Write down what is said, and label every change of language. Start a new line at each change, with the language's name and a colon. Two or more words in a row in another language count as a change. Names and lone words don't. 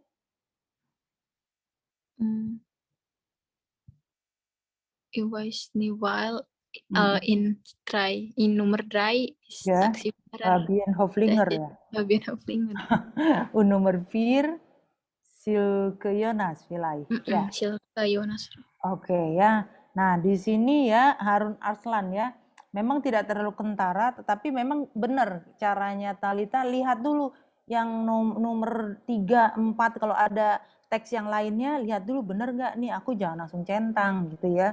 German: Ich weiß nicht, weil Mhm. in Nummer 3 ist Ja, Taxifahrer.
Indonesian: Fabian Hoflinger ya.
German: Fabian Huflinger. Und nomor 4, Silke Jonas vielleicht.
Indonesian: Ya. Silke Jonas. Oke ya. Nah, di sini ya Harun Arslan ya. Memang tidak terlalu kentara, tetapi memang benar caranya Talita. Lihat dulu yang nomor 3, 4, kalau ada teks yang lainnya, lihat dulu benar nggak nih, aku jangan langsung centang gitu ya.